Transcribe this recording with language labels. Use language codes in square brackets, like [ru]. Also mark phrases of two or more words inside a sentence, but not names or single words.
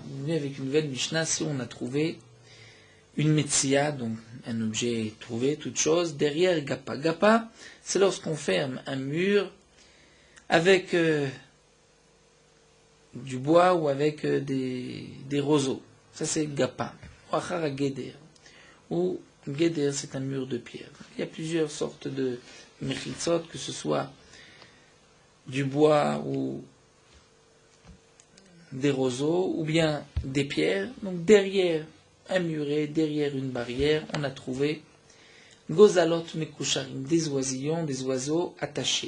[fr] On est avec une nouvelle Mishnah si on a trouvé une metzia, donc un objet trouvé, toute chose, derrière gapa. Gapa, c'est lorsqu'on ferme un mur avec du bois ou avec des roseaux. Ça c'est gapa. Ou [he] אחר גדר. [fr] Ou geder, c'est un mur de pierre. Il y a plusieurs sortes de mechitzot, que ce soit du bois ou des roseaux, ou bien des pierres. Donc derrière un muret, derrière une barrière, on a trouvé [he] גוזלות מקושרים, [fr] des oisillons, des oiseaux attachés.